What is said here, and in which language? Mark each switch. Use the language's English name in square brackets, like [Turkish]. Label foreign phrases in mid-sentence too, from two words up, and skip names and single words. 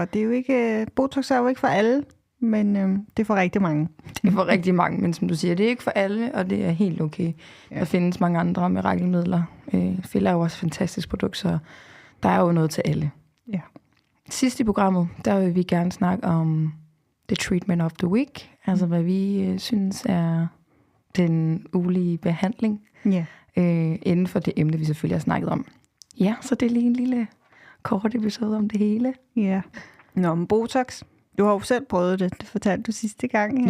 [Danish] Det er jo ikke, Botox er jo ikke for alle, men det er for rigtig mange. Det er for rigtig mange, men som du siger, det er ikke for alle, og det er helt okay. Ja. Der findes mange andre mirakelmidler. Filler er jo også et fantastisk produkt, så der er jo noget til alle. Ja. Sidst i programmet, der vil vi gerne snakke om [English] the treatment of the week. [Danish] Altså hvad vi synes er den ulige behandling. Ja. Inden for det emne, vi selvfølgelig har snakket om. Ja, så det er lige en lille kort episode om det hele. Ja. Nå, men Botox. Du har jo selv prøvet det. Det fortalte du sidste gang.